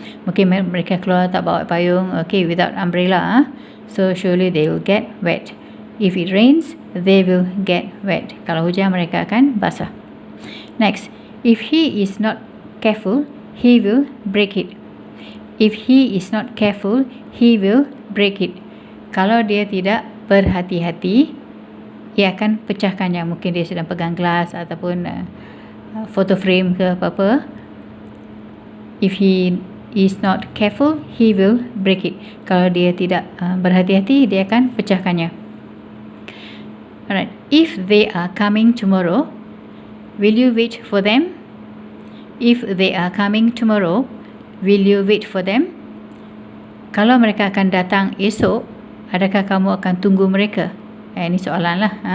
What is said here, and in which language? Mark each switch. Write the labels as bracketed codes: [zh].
[ms] Mungkin mereka keluar tak bawa payung, [en] okay, without umbrella, so surely they will get wet. If it rains, they will get wet. [ms] Kalau hujan mereka akan basah. [en] Next, if he is not careful, he will break it. If he is not careful, he will break it. [ms] Kalau dia tidak berhati-hati, ia akan pecahkannya. Mungkin dia sedang pegang gelas ataupun photo frame ke apa-apa. [en] If he is not careful, he will break it. [ms] Kalau dia tidak berhati-hati, dia akan pecahkannya. [en] Alright. If they are coming tomorrow, will you wait for them? If they are coming tomorrow, will you wait for them? [ms] Kalau mereka akan datang esok, adakah kamu akan tunggu mereka? Ini soalan lah.